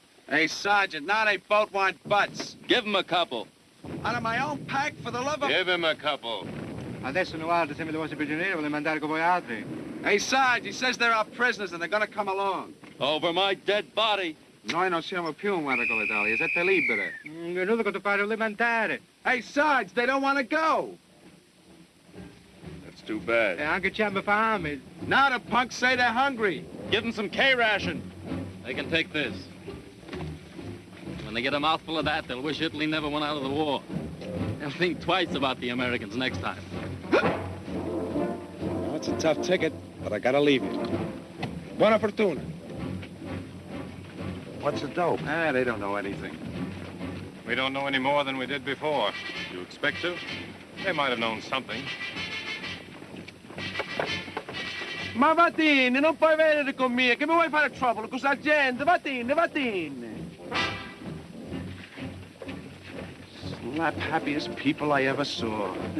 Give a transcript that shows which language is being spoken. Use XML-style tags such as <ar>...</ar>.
<en>Hey, Sergeant, now they both want butts. Give him a couple. Out of my own pack for the love of... Give him a couple.</en> <it>Adesso noi altri siamo i vostri prigionieri, vogliamo andare con voi altri.</it> <en>Hey, Sarge, he says they're our prisoners and they're gonna come along. Over my dead body.</en> <it>Noi non siamo più in guerra con l'Italia, siete libere. Venuto che tu pare alimentare.</it> <en>Hey, Sarge, they don't want to go. That's too bad.</en> <it>E anche c'hanno fame.</it> <en>Now the punks say they're hungry. Give them some K-ration. They can take this. When they get a mouthful of that, they'll wish Italy never went out of the war. They'll think twice about the Americans next time. Well, it's a tough ticket, but I gotta leave you.</en> <it>Buona fortuna.</it> <en>What's the dope? They don't know anything. We don't know any more than we did before. You expect to? They might have known something.</en> <it>Ma vattene, non puoi venire con me, che mi vuoi fare trouble con questa gente? Vattene.</it> <en>Slap happiest people I ever saw.</en>